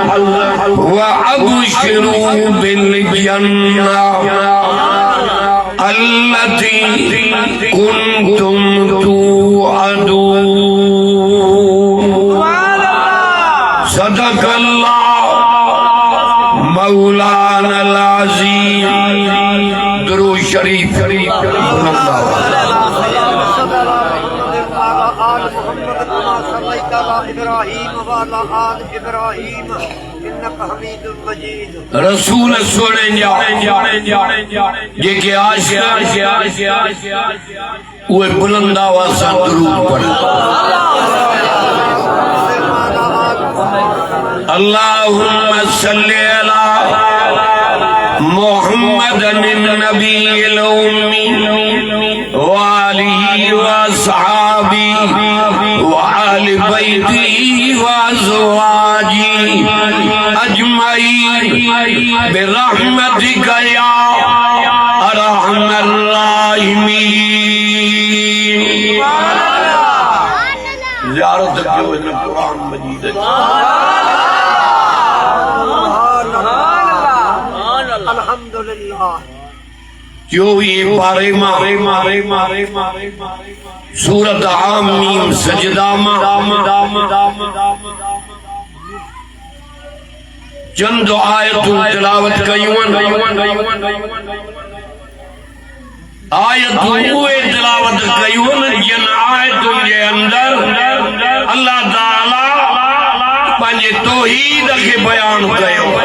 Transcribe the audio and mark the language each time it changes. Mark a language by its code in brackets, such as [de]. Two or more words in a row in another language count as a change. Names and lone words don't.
[ar] وأبشروا بالجنة التي كنتم توعدون صدق الله مولانا العظيم. [sd] दुरूद शरीफ रसूल सोने जेके आशिक़ उहे बुलंद आवाज़ सां दुरूद पढ़नि। [ar] اللهم صل على محمد النبي الأمي وآله وأصحابه وآل بيته وأزواجه أجمعين برحمتك يا أرحم الراحمين. [sd] ज़ियारत कयो इन कुरान मजीद अल्हम्दुलिल्लाह। चौवीह पारे मारे सूरत हामीम सजदा चंद आयतूं तिलावत कयूं। आयतूं उहे तिलावत कयूं जिन आयतुनि जे अंदर अल्लाह ताला पंहिंजे तौहीद खे बयान कयो।